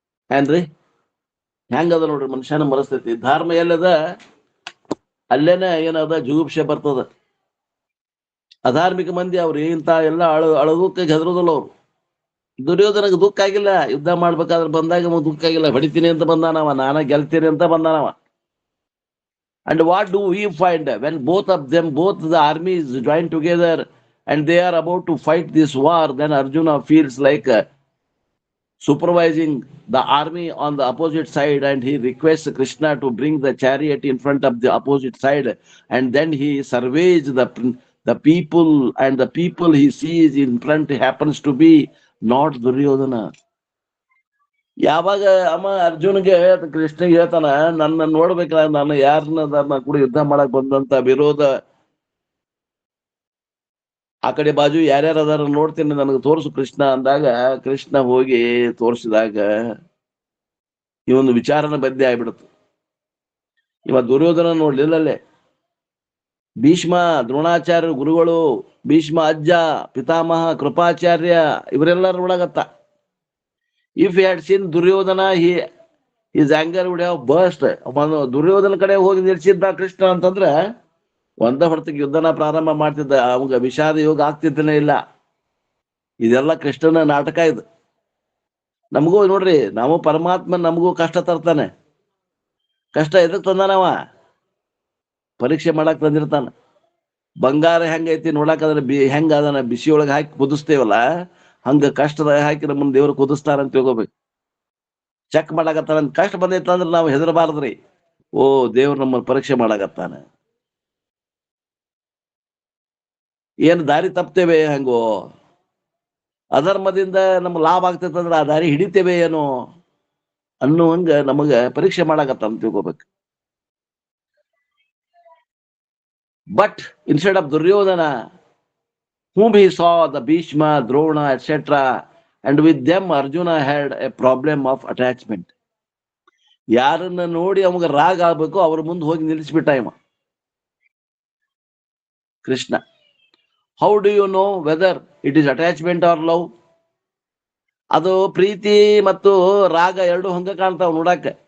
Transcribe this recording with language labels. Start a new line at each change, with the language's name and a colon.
Kannada: ಏನ್ರಿ ಹೆಂಗದ ನೋಡ್ರಿ ಮನುಷ್ಯನ ಮನಸ್ಥಿತಿ. ಧರ್ಮ ಎಲ್ಲದ ಅಲ್ಲೇನ ಏನದ ಜುಗುಪ್ಸೆ ಬರ್ತದ. ಅಧಾರ್ಮಿಕ ಮಂದಿ ಅವ್ರು ಇಂತ ಎಲ್ಲ ಅಳಗೋಕೆ ಹೆದರೋದಿಲ್ಲ ಅವ್ರು. ದುರ್ಯೋಧನಗೆ ದುಃಖ ಆಗಿಲ್ಲ, ಯುದ್ಧ ಮಾಡ್ಬೇಕಾದ್ರೆ ಬಂದಾಗ ದುಃಖ ಆಗಿಲ್ಲ. ಹೊಡಿತೀನಿ ಅಂತ ಬಂದಾನವ, ನಾನ ಗೆಲ್ತೀನಿ ಅಂತ ಬಂದಾನವ.
English: And what do we find when both the armies join together and they are about to fight this war? Then Arjuna feels like supervising the army on the opposite side, and he requests Krishna to bring the chariot in front of the opposite side, and then he surveys the people, and the people he sees in front happens to be not Duryodhana.
Kannada: ಯಾವಾಗ ಅರ್ಜುನ್ಗೆ ಕೃಷ್ಣಗೆ ಹೇಳ್ತಾನ, ನನ್ನ ನೋಡ್ಬೇಕಲ್ಲ, ನಾನು ಯಾರನ್ನ ಕೂಡ ಯುದ್ಧ ಮಾಡಕ್ ಬಂದಂತ ವಿರೋಧ ಆ ಕಡೆ ಬಾಜು ಯಾರ್ಯಾರ ಅದಾರ ನೋಡ್ತೀನಿ, ನನಗೆ ತೋರಿಸು ಕೃಷ್ಣ ಅಂದಾಗ, ಕೃಷ್ಣ ಹೋಗಿ ತೋರಿಸಿದಾಗ ಈ ಒಂದು ವಿಚಾರನ ಬದ್ದೆ ಆಗ್ಬಿಡುತ್ತೆ. ಇವ ದುರ್ಯೋಧನ ನೋಡ್ಲಿಲ್ಲಲ್ಲೇ. ಭೀಷ್ಮ, ದ್ರೋಣಾಚಾರ್ಯ ಗುರುಗಳು, ಭೀಷ್ಮ ಅಜ್ಜ, ಪಿತಾಮಹ, ಕೃಪಾಚಾರ್ಯ ಇವರೆಲ್ಲರೂ ಒಳಗತ್ತ.
English: If he had seen Duryodhana, his anger would have burst.
Kannada: Duryodhana ಕಡೆ ಹೋಗಿ ನಿಲ್ಸಿದ್ದ ಕೃಷ್ಣ ಅಂತಂದ್ರೆ ಒಂದ ಹೊರತಿಗೆ ಯುದ್ಧನ ಪ್ರಾರಂಭ ಮಾಡ್ತಿದ್ದ. ಅವಾಗ ವಿಷಾದ ಯೋಗ ಆಗ್ತಿದ್ದನೇ ಇಲ್ಲ. ಇದೆಲ್ಲ ಕೃಷ್ಣನ ನಾಟಕ ಇದು. ನಮಗೂ ನೋಡ್ರಿ, ನಾವು ಪರಮಾತ್ಮ ನಮಗೂ ಕಷ್ಟ ತರ್ತಾನೆ. ಕಷ್ಟ ಎದಕ್ ತಂದಾನವ? ಪರೀಕ್ಷೆ ಮಾಡಕ್ ತಂದಿರ್ತಾನ. ಬಂಗಾರ ಹೆಂಗೈತಿ ನೋಡಕ್, ಅದ್ರ ಹೆಂಗ ಅದನ್ನ ಬಿಸಿಯೊಳಗೆ ಹಾಕಿ ಕುದಿಸ್ತೇವಲ್ಲ, ಹಂಗ ಕಷ್ಟದಾಗ ಹಾಕಿ ನಮ್ಮನ್ನ ದೇವ್ರು ಕುದಿಸ್ತಾರ ಅಂತ ತಿಳ್ಕೊಬೇಕು. ಚೆಕ್ ಮಾಡಾಕತ್ತಾನ. ಕಷ್ಟ ಬಂದೈತ ಅಂದ್ರೆ ನಾವು ಹೆದರಬಾರ್ದ್ರಿ. ಓ, ದೇವ್ರು ನಮ್ಮನ್ನ ಪರೀಕ್ಷೆ ಮಾಡಾಕತ್ತಾನ. ಏನ್ ದಾರಿ ತಪ್ತೇವೆ ಹೆಂಗೋ? ಅಧರ್ಮದಿಂದ ನಮ್ಗೆ ಲಾಭ ಆಗ್ತೈತಂದ್ರೆ ಆ ದಾರಿ ಹಿಡಿತೇವೆ ಏನೋ ಅನ್ನುವಂಗ ನಮಗ ಪರೀಕ್ಷೆ ಮಾಡಾಕತ್ತ ಅಂತ ತಿಳ್ಕೊಬೇಕು.
English: But instead of Duryodhana, whom he saw the Bhishma, Drona, etc., and with them Arjuna had a problem of attachment.
Kannada: ಯಾರನ್ನ ನೋಡಿ ಅವಾಗ ರಾಗ ಆಗ್ಬೇಕು ಅವ್ರ ಮುಂದೆ ಹೋಗಿ ನಿಲ್ಲಿಸ್ಬಿಟ್ಟ ಇವ Krishna.
English: How do you know whether it is attachment or love?
Kannada: ಅದು ಪ್ರೀತಿ ಮತ್ತು ರಾಗ ಎರಡು ಹಂಗ ಕಾಣ್ತಾವ ನೋಡಾಕ.